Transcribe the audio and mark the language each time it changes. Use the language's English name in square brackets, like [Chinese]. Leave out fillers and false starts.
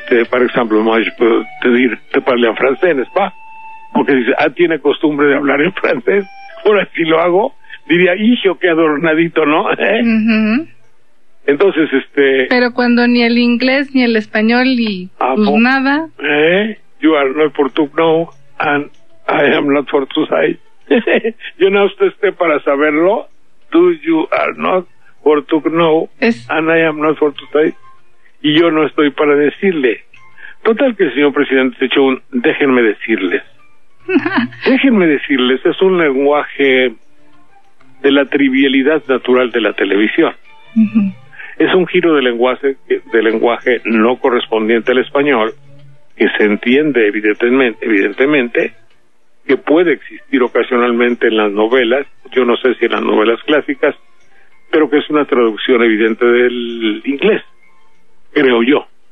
[Spanish] por ejemplo, te parle en francés, ¿va? Porque dice, tiene costumbre de hablar en francés, ahora si lo hago, diría, hijo, qué adornadito, ¿no? ¿Eh? Uh-huh. Entonces, pero cuando ni el inglés ni el español ni nada. [English] You are not for to know, and I am not for to say. [Spanish] Yo no estoy para saberlo. [English] Do you are not for to know, and I am not for to say. [Spanish] Y yo no estoy para decirle. Total que el señor presidente se echó un déjenme decirles. Déjenme decirles, es un lenguaje de la trivialidad natural de la televisión. Es un giro de lenguaje no correspondiente al español, que se entiende evidentemente que puede existir ocasionalmente en las novelas, yo no sé si en las novelas clásicas, pero que es una traducción evidente del inglés, creo yo.